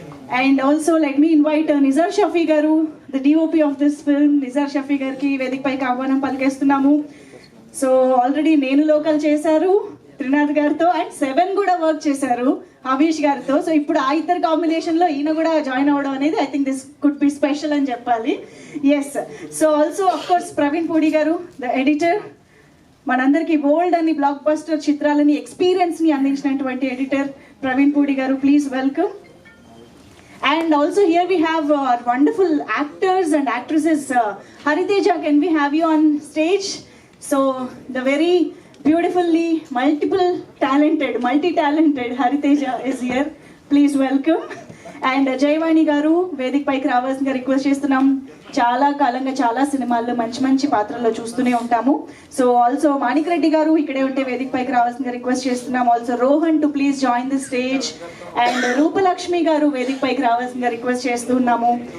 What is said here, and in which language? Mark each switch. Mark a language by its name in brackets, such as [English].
[English] And also let me invite Nizar Shafi garu, the DOP of this film. [Telugu] Nizar Shafi garki వేదిక పైకి ఆహ్వానం పలికేస్తున్నాము. So already నేను local చేశారు త్రినాథ్ గారితో, and 7 కూడా వర్క్ చేశారు హవీష్ గారితో. సో ఇప్పుడు ఆ ఇద్దరు కాంబినేషన్లో ఈయన కూడా జాయిన్ అవ్వడం అనేది [English] I think this could be special [Telugu] అని చెప్పాలి. [English] yes, so also of course [Telugu] Praveen Pudi గారు, ద ఎడిటర్, మనందరికీ బోల్డ్ అని బ్లాక్ బస్టర్ చిత్రాలని ఎక్స్పీరియన్స్ని అందించినటువంటి ఎడిటర్ ప్రవీణ్ పూడి గారు, [English] Please welcome. And also here we have wonderful actors and actresses. Hariteja, can we have you on stage? So the very beautifully multi-talented Hariteja is here. Please welcome. [Telugu] And Jayavani గారు వేదిక పైకి రావాల్సిందిగా request చేస్తున్నాం. చాలా కాలంగా చాలా సినిమాల్లో మంచి పాత్రల్లో చూస్తూనే ఉంటాము. సో ఆల్సో మాణిక్ రెడ్డి గారు ఇక్కడే ఉంటే వేదిక పైకి రావాల్సిందిగా రిక్వెస్ట్ చేస్తున్నాం. [English] Also Rohan to please join the stage. [Telugu] And Rupalakshmi గారు వేదిక పైకి రావాల్సిందిగా రిక్వెస్ట్ చేస్తున్నాము.